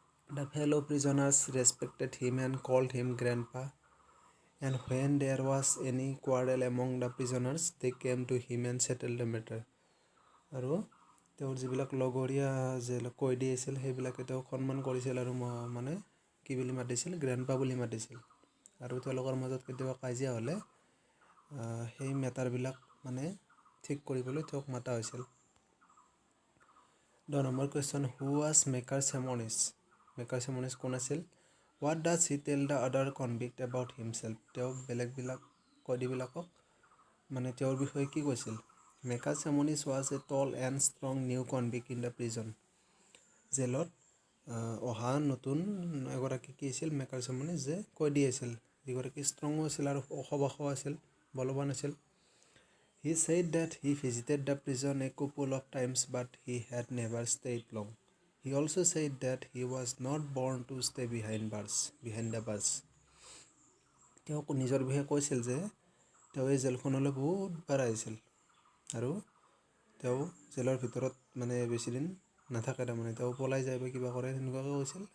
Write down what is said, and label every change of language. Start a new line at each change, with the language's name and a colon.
English: The fellow prisoners respected him and called him grandpa, and when there was any quarrel among the prisoners, they came to him and settled the matter.
Assamese: আৰু তেওঁৰ যিবিলাক লগৰীয়া কয়দী আছিল, সেইবিলাকে তেওঁক সন্মান কৰিছিল আৰু মানে কি বুলি মাতিছিল? গ্ৰেণ্ডপা বুলি মাতিছিল। আৰু তেওঁলোকৰ মাজত কেতিয়াবা কাজিয়া হ'লে সেই মেটাৰবিলাক মানে ঠিক কৰিবলৈ তেওঁক মাতা হৈছিল।
English: 10 number question, who was maker chemnis? Maker chemnis
Assamese: কোন আছিল?
English: What does he tell the other convict about himself?
Assamese: তেওঁ বেলেগবিলাক কয়দীবিলাকক মানে তেওঁৰ বিষয়ে কি কৈছিল?
English: Maker chemnis was a tall and strong new convict in the prison.
Assamese: জেলত অহা নতুন এগৰাকী কি আছিল? মেকাৰ চেমনিছ যে কয়দী আছিল, যিগৰাকী ষ্ট্ৰঙো আছিল আৰু ওখ বাখো আছিল, বলৱান আছিল।
English: He said that he visited the prison a couple of times but he had never stayed long. He also said that he was not born to stay behind the bars.
Assamese: তেওঁ নিজৰ বিষয়ে কৈছিল যে তেওঁ এই জেলখনলৈ বহুতবাৰ আহিছিল আৰু তেওঁ জেলৰ ভিতৰত মানে বেছি দিন নাথাকে, তাৰমানে তেওঁ পলাই যায় বা কিবা কৰে সেনেকুৱাকৈ কৈছিল।